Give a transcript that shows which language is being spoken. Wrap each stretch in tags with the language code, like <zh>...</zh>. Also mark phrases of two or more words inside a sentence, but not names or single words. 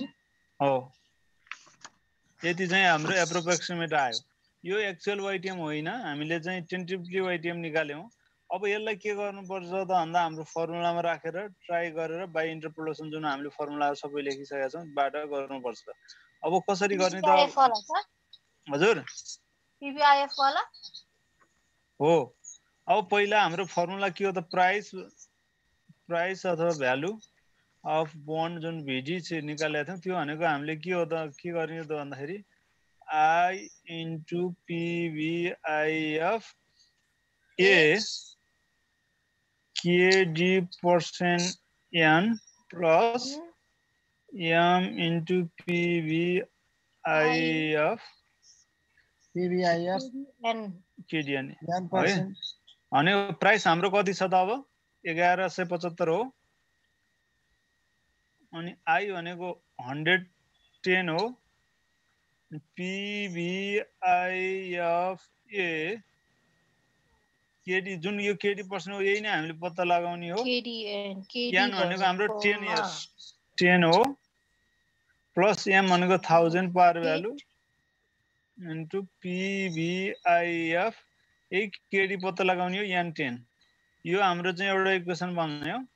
<ne>हो यति चाहिँ हाम्रो एप्रोक्सिमेट आयो यो</ne> <en>actual YTM</en> <ne>होइन हामीले चाहिँ</ne> <en>tentatively YTM</en> <ne>निकाल्यौं अब यसलाई के गर्नुपर्छ त भन्दा हाम्रो फर्मुलामा राखेर ट्राई गरेर</ne> <en>by interpolation</en> <ne>जुन हामीले फर्मुला सबै लेखिसकेका छौं बाट गर्नुपर्छ अब कसरी गर्ने त हजुर पीवीआईएफ वाला हो अब पहिला हाम्रो फर्मुला के हो त प्राइस अथवा</ne> <en>value of bond</en> <ne>जुन भिडी चाहिँ निकालेका थियौं त्यो भनेको हामीले के हो त के गर्ने त भन्दाखेरि</ne> <en>I into PVIF A KD% N plus M into PVIF KDN</en> <ne>अनि प्राइस हाम्रो कति छ त अब 1175 हो अनि I भनेको 110 हो PVIF A KD जुन यो KD% हो यही नै हामीले पत्ता लगाउने हो N भनेको हाम्रो 10 इयर्स 10 हो प्लस M भनेको 1000</ne> <en>par value into PVIF</en> <ne>यही KD पत्ता लगाउने हो N10 यो हाम्रो चाहिँ एउटा इक्वेसन बन्ने</ne>